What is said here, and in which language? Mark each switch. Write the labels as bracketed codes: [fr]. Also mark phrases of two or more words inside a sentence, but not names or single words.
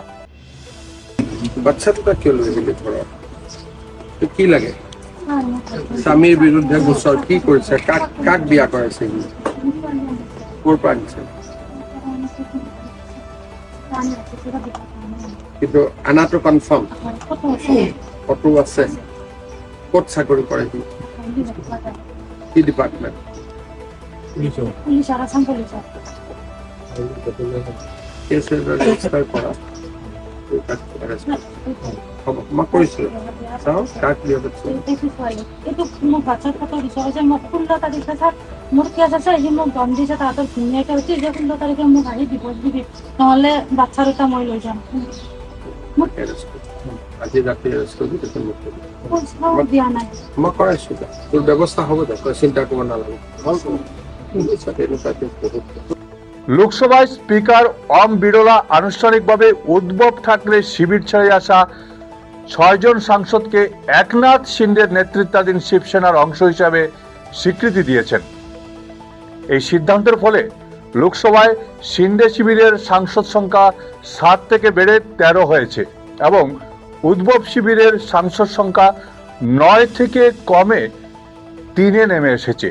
[bn] বাচ্চাটা কি লাগে? স্বামীর বিরুদ্ধে গোচর কি করেছে? কাক বিয়া করেছে? কিন্তু আনাটো [en] confirm photo [bn] আছে। [as] ক'ত চাকৰি কৰে? কি ডিপাৰ্টমেণ্ট? ৰেজিষ্টাৰ কৰা মই কৰিছিলো। চাওঁ কাক বিয়া পাতিছে। এইটো মোক বাচ্চাৰ ফটো দিছে, মোক 16 তাৰিখে চাওক মোৰ কেছ আছে, সি মোক দম দিছে। তাহাঁতৰ ধুনীয়াকে হৈছে যে 16 তাৰিখে মোক আহি ডিভোৰ্চ দিবি, নহ'লে বাচ্চাৰ এটা মই লৈ যাম। আজি ৰাতি এৰেষ্ট কৰিবি, পইচাও দিয়া নাই। মই কৰাইছো, তোৰ ব্যৱস্থা হ'ব দে, তই চিন্তা কৰিব নালাগে। [bn] লোকসভায় স্পিকার ওম বিড়লা আনুষ্ঠানিকভাবে উদ্ধব ঠাকরে শিবির ছেড়ে আসা 6 জন সাংসদকে একনাথ শিন্ডের নেতৃত্বাধীন শিবসেনার অংশ হিসাবে স্বীকৃতি দিয়েছেন। এই সিদ্ধান্তের ফলে লোকসভায় শিন্ডে শিবিরের সাংসদ সংখ্যা 7 থেকে বেড়ে 13 হয়েছে এবং উদ্ধব শিবিরের সাংসদ সংখ্যা 9 থেকে কমে 3-এ নেমে এসেছে।